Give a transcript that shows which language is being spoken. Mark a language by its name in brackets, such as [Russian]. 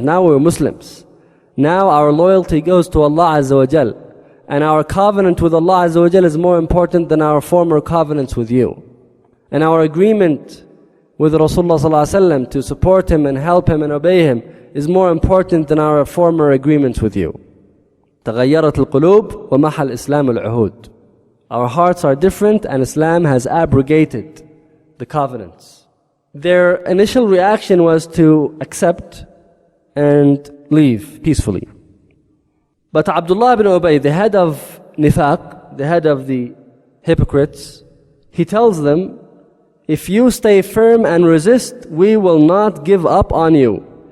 [English] Now we're Muslims. Now our loyalty goes to Allah Azza wa Jal. And our covenant with Allah Azza wa Jal is more important than our former covenants with you. And our agreement with Rasulullah sallallahu alaihi wasallam to support him and help him and obey him is more important than our former agreements with you. [Arabic] تغيرت القلوب ومحى الإسلام العهود. [English] Our hearts are different and Islam has abrogated the covenants. Their initial reaction was to accept and leave peacefully. But Abdullah ibn Ubay, the head of Nifaq, the head of the hypocrites, he tells them, if you stay firm and resist, we will not give up on you.